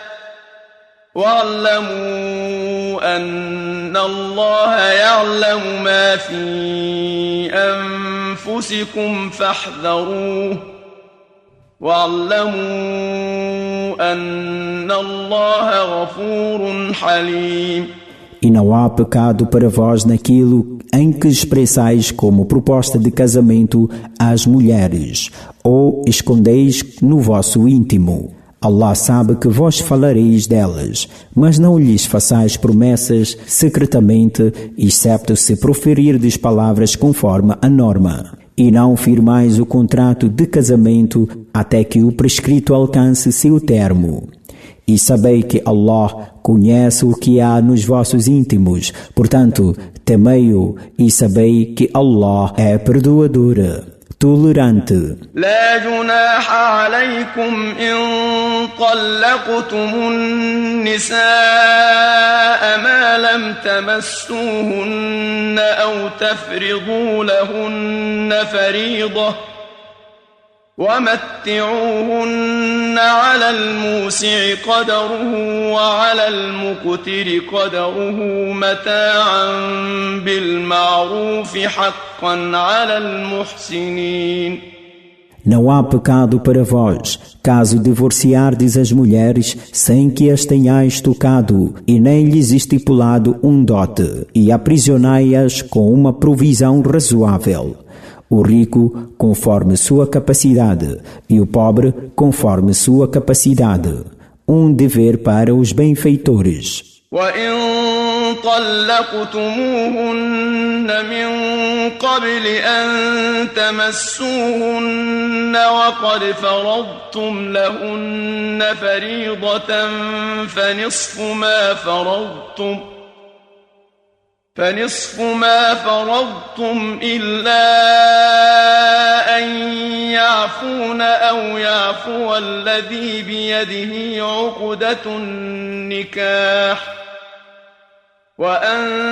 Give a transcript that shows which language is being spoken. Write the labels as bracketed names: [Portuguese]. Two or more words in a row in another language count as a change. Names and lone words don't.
[Arabic] واعلموا أن الله يعلم ما في أنفسكم فاحذروه واعلموا أن الله غفور حليم. [Portuguese] E não há pecado para vós naquilo em que expressais como proposta de casamento às mulheres, ou escondeis no vosso íntimo. Allah sabe que vós falareis delas, mas não lhes façais promessas secretamente, excepto se proferirdes palavras conforme a norma. E não firmais o contrato de casamento até que o prescrito alcance seu termo. E sabei que Allah conhece o que há nos vossos íntimos, portanto, temei-o e sabei que Allah é perdoador, tolerante. [Arabic] لا جناح عليكم إن طلقتم النساء ما لم تمسوهن أو تفرضوا لهن فريضة ومتعوهن على الموسع قدره وعلى المقتر قدره متاعا بالمعروف حقا على المحسنين. [Portuguese] Não há pecado para vós, caso divorciardes as mulheres sem que as tenhais tocado, e nem lhes estipulado um dote, e aprisionai-as com uma provisão razoável. O rico conforme sua capacidade e o pobre conforme sua capacidade. Um dever para os benfeitores. [Arabic] وَإِن طَلَّقْتُمُوهُنَّ مِن قَبْلِ أَن تَمَسُّوهُنَّ وَقَدْ فَرَضْتُمْ لَهُنَّ فَرِيضَةً فنصف ما فرضتم إلا أن يعفون أو يعفو الذي بيده عقدة النكاح وأن